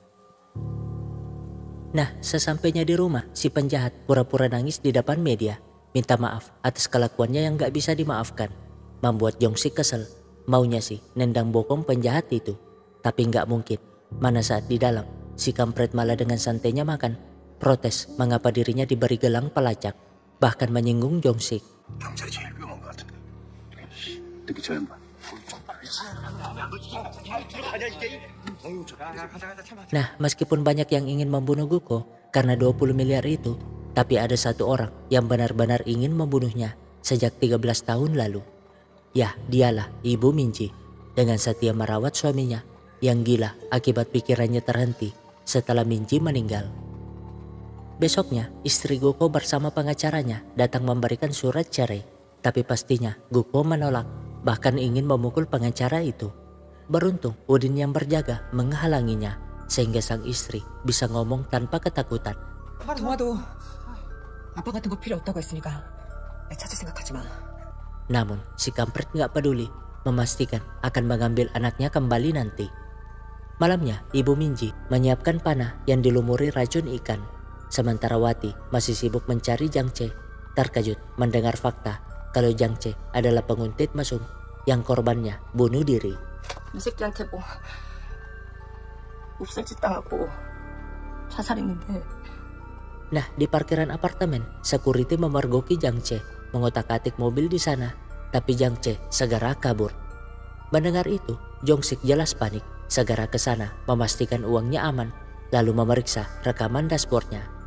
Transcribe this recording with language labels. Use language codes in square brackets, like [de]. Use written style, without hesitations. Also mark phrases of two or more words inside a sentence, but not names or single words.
[id] Nah, sesampainya di rumah, si penjahat pura-pura nangis di depan media, minta maaf atas kelakuannya yang gak bisa dimaafkan. Membuat Jong-sik kesel, maunya sih nendang bokong penjahat itu. Tapi gak mungkin, mana saat di dalam, si kampret malah dengan santainya makan, protes mengapa dirinya diberi gelang pelacak, bahkan menyinggung Jong-sik. [ko] 경찰이 제일 위험한 것 같은데. 특히 저 양반. [id] Nah, meskipun banyak yang ingin membunuh Guko karena 20 miliar itu, tapi ada satu orang yang benar-benar ingin membunuhnya sejak 13 tahun lalu. Ya, dialah Ibu Minji, dengan setia merawat suaminya yang gila akibat pikirannya terhenti setelah Minji meninggal. Besoknya, istri Guko bersama pengacaranya datang memberikan surat cerai, tapi pastinya Guko menolak, bahkan ingin memukul pengacara itu. Beruntung Udin yang berjaga menghalanginya, sehingga sang istri bisa ngomong tanpa ketakutan. [ko] 도와도 아빠 같은 거 필요 없다고 했으니까 찾을 생각하지 마. [id] Namun si kampret gak peduli, memastikan akan mengambil anaknya kembali nanti. Malamnya Ibu Minji menyiapkan panah yang dilumuri racun ikan. Sementara Wati masih sibuk mencari Jangce, terkejut mendengar fakta kalau Jangce adalah penguntit mesum yang korbannya bunuh diri. [ko] 이 새끼한테 뭐 몹쓸짓 당하고 자살했는데. [id] Nah, di parkiran apartemen, security memergoki Jangce mengotak-atik mobil di sana, tapi Jangce segera kabur. Mendengar itu, Jong-sik jelas panik, segera ke sana memastikan uangnya aman, lalu memeriksa rekaman dashboardnya.